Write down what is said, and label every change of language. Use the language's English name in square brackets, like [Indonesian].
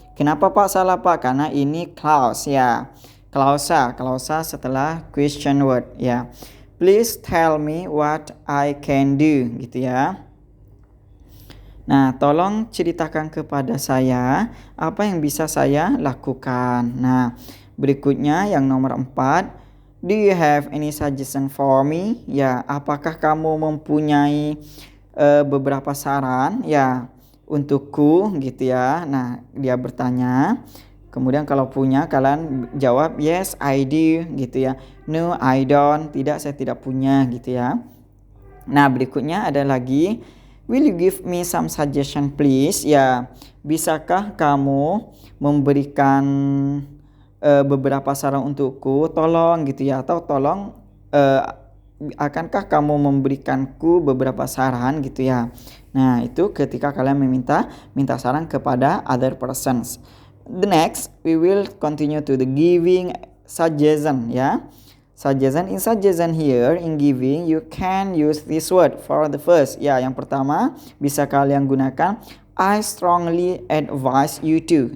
[Indonesian] Kenapa Pak salah Pak? Karena ini clause ya. Klausa setelah question word ya. [English] Please tell me what I can do [Indonesian] gitu ya. Nah, tolong ceritakan kepada saya apa yang bisa saya lakukan. Nah, berikutnya yang nomor 4. [English] Do you have any suggestion for me? [Indonesian] Ya, apakah kamu mempunyai beberapa saran ya untukku gitu ya. Nah, dia bertanya. Kemudian kalau punya kalian jawab [English] yes I do [Indonesian] gitu ya. [English] No I don't, [Indonesian] tidak saya tidak punya gitu ya. Nah, berikutnya ada lagi [English] will you give me some suggestion please? [Indonesian] Ya, bisakah kamu memberikan beberapa saran untukku? Tolong gitu ya, atau tolong akankah kamu memberikanku beberapa saran gitu ya. Nah, itu ketika kalian minta saran kepada [English] other persons. The next, we will continue to the giving suggestion ya. Suggestion here in giving you can use this word for the first. [Indonesian] Ya, yang pertama bisa kalian gunakan [English] I strongly advise you to.